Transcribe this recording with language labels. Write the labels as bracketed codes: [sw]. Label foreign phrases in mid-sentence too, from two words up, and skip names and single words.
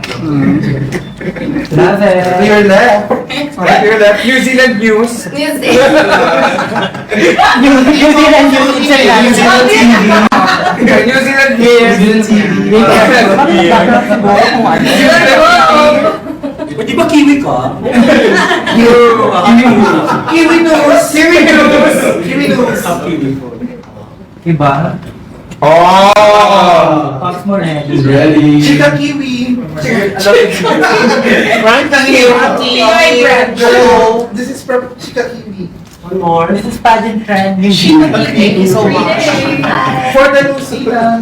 [en] Love it. To your left. To your left. New Zealand news. New Zealand. New Zealand news. New Zealand news. New Zealand [tl] Di ba kiwi ka? [en] Kiwi news. Kiwi news. Kiwi news. Iba? Oh! [tl] Pops mo ready. [en] He's ready. Chika kiwi. Frank kiwi. Girl. This is from Chika kiwi. One more. This is pageant trend. Thank you so much. For the New Zealand.